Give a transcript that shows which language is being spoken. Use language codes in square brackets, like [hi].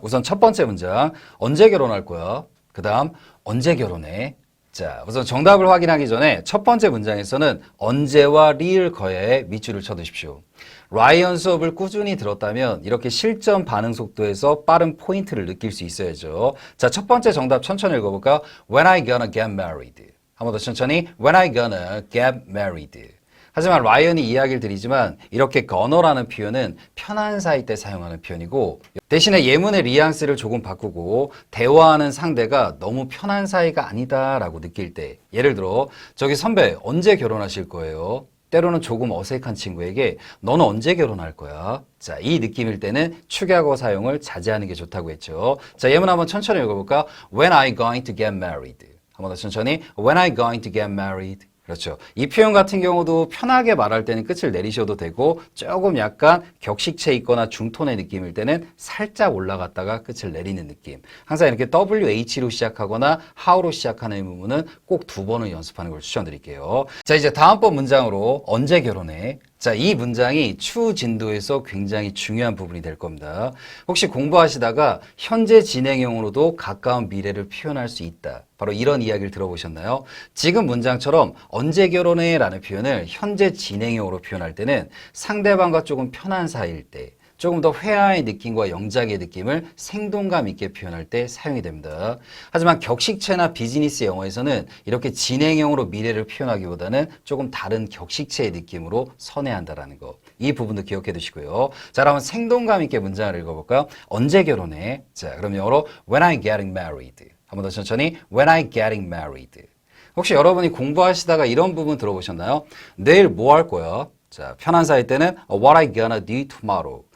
[ko] 우선 첫 번째 문장, 언제 결혼할 거야? 그 다음, 언제 결혼해? 자, 우선 정답을 확인하기 전에 첫 번째 문장에서는 언제와 리을 거야에 밑줄을 쳐두십시오. 라이언 수업을 꾸준히 들었다면 이렇게 실전 반응 속도에서 빠른 포인트를 느낄 수 있어야죠. 자, 첫 번째 정답 천천히 읽어볼까? [en] When I gonna get married. [ko] 한 번 더 천천히. [en] When I gonna get married. [ko] 하지만 라이언이 이야기를 드리지만 이렇게 건어라는 표현은 편한 사이 때 사용하는 표현이고 대신에 예문의 뉘앙스를 조금 바꾸고 대화하는 상대가 너무 편한 사이가 아니다라고 느낄 때 예를 들어 저기 선배 언제 결혼하실 거예요? 때로는 조금 어색한 친구에게 너는 언제 결혼할 거야? 자, 이 느낌일 때는 축약어 사용을 자제하는 게 좋다고 했죠. 자, 예문 한번 천천히 읽어볼까? [en] When are you going to get married? [ko] 한 번 더 천천히. [en] When are you going to get married? [ko] 그렇죠. 이 표현 같은 경우도 편하게 말할 때는 끝을 내리셔도 되고 조금 약간 격식체 있거나 중톤의 느낌일 때는 살짝 올라갔다가 끝을 내리는 느낌. 항상 이렇게 WH로 시작하거나 how로 시작하는 이 부분은 꼭 두 번을 연습하는 걸 추천드릴게요. 자, 이제 다음번 문장으로 언제 결혼해? 자, 이 문장이 추후 진도에서 굉장히 중요한 부분이 될 겁니다. 혹시 공부하시다가 현재 진행형으로도 가까운 미래를 표현할 수 있다. 바로 이런 이야기를 들어보셨나요? 지금 문장처럼 언제 결혼해? 라는 표현을 현재 진행형으로 표현할 때는 상대방과 조금 편한 사이일 때 조금 더 회화의 느낌과 영작의 느낌을 생동감 있게 표현할 때 사용이 됩니다. 하지만 격식체나 비즈니스 영어에서는 이렇게 진행형으로 미래를 표현하기보다는 조금 다른 격식체의 느낌으로 선회한다라는 거. 이 부분도 기억해 두시고요. 자, 그러면 생동감 있게 문장을 읽어볼까요? 언제 결혼해? 자, 그럼 영어로 [en] When are you getting married? [ko] 한 번 더 천천히 [en] When are you getting married? [ko] 혹시 여러분이 공부하시다가 이런 부분 들어보셨나요? 내일 뭐 할 거야? 자, 편한 사이 때는 [en] What are you gonna do tomorrow?